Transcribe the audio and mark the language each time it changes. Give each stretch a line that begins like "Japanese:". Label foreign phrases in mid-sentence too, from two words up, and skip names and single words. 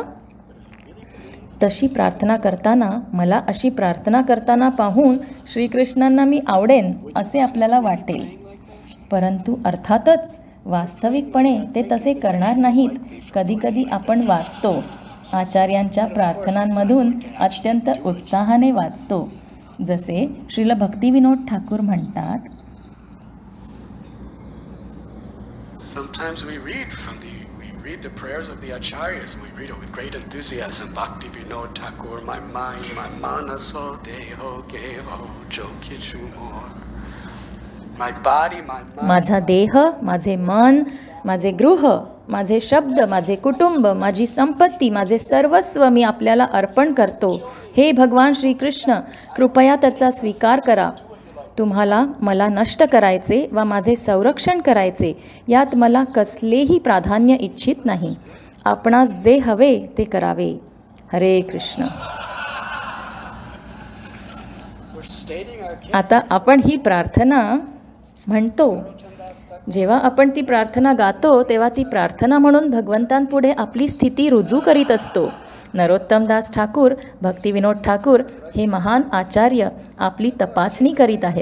Marathi: तशी प्रार्थना करताना, मला अशी प्रार्थना करताना पाहून श्रीकृष्णांना मी आवडेन असे आपल्याला वाटेल. परंतु अर्थातच वास्तविकपणे ते तसे करणार नाहीत. कधीकधी आपण वाचतो, आचार्यांच्या प्रार्थनांमधून अत्यंत उत्साहाने वाचतो. जसे श्रील भक्तिविनोद ठाकूर म्हणतात,
English: Sometimes we read the prayers of the acharyas, and we read it with great enthusiasm.
Bangla: Bhakti Vinod Thakur,
English: my mind, my
Bangla: মানস দেহ গেহ যো কিছু মোর.
English: My body, my mind.
Marathi: माझा देह, माझे मन, माझे गृह, माझे शब्द, माझे कुटुंब, माझी संपत्ती, माझे सर्वस्व मी आपल्याला अर्पण करतो. हे भगवान श्रीकृष्ण, कृपया त्याचा स्वीकार करा. तुम्हाला मला नष्ट करायचे वा माझे संरक्षण करायचे यात मला कसलेही प्राधान्य इच्छित नाही. आपणास जे हवे ते करावे. हरे कृष्ण. आता आपण ही प्रार्थना म्हणतो. जेव्हा आपण ती प्रार्थना गातो तेव्हा ती प्रार्थना म्हणून भगवंतांपुढे आपली स्थिती रुजू करीत असतो. नरोत्तमदास ठाकूर, भक्तिविनोद ठाकूर हे महान आचार्य आपली तपासणी करीत आहेत.